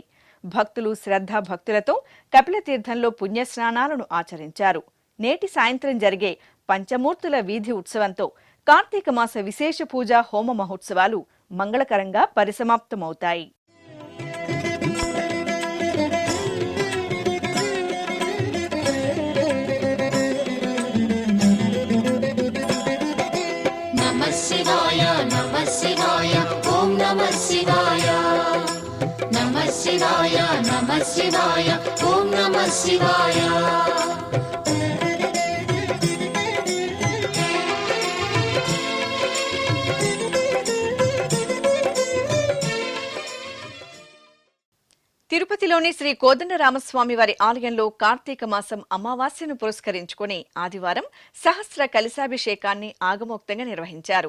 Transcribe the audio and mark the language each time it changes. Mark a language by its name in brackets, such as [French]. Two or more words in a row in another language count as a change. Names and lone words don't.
[Telugu] భక్తులు శ్రద్ధా భక్తులతో కపిల తీర్థంలో పుణ్యస్నానాలను ఆచరించారు. నేటి సాయంత్రం జరిగే పంచమూర్తుల వీధి ఉత్సవంతో కార్తీక మాస విశేష పూజ హోమ మహోత్సవాలు మంగళకరంగా పరిసమాప్తమవుతాయి. [Sanskrit] शिवाय नमः शिवाय ओम नमः शिवाय नमः शिवाय नमः शिवाय ओम नमः शिवाय [Telugu] తిరుపతిలోని శ్రీ కోదండరామస్వామి వారి ఆలయంలో కార్తీక మాసం అమావాస్యను పురస్కరించుకుని ఆదివారం సహస్ర కలశాభిషేకాన్ని ఆగమోక్తంగా నిర్వహించారు.